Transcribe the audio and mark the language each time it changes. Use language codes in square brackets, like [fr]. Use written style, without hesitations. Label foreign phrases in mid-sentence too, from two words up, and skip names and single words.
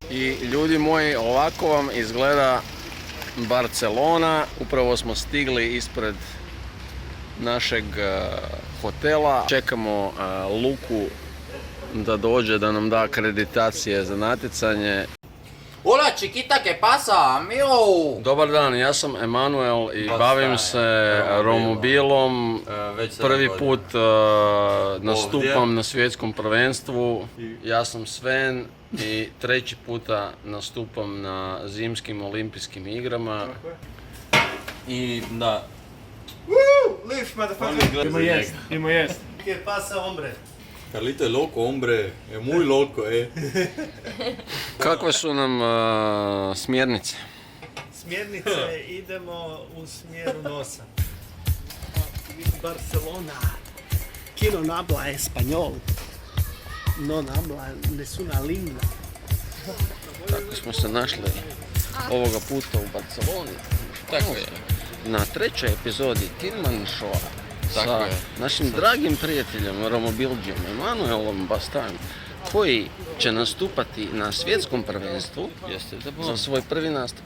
[hr] I ljudi moji, ovako vam izgleda Barcelona. Upravo smo stigli ispred našeg hotela. Čekamo Luku da dođe da nam da akreditacije za natjecanje. [es] Hola chiquita, ¿qué pasa, amigo? [hr] Dobar dan, ja sam Emanuel i bavim se romobilom. Prvi put nastupam na svjetskom prvenstvu. Ja sam Sven i treći puta nastupam na zimskim olimpijskim igrama. I da. [en] Woo! Lift, motherfucker! [hr] Ima jest. [es] ¿Qué pasa, hombre? Carlito es loco, hombre. Es muy loco, [hr] Kakve su nam smjernice? Smjernice, idemo u smjeru nosa. [es] Barcelona. Quien no habla español. No habla [it] nessuna lingua. [hr] Tako smo se našli ovoga puta u Barceloni. Tako je. Na trećoj epizodi Tinman Showa sa našim dragim prijateljem, romobilđijom Emanuelom Bastan, koji će nastupati na svjetskom prvenstvu za svoj prvi nastup.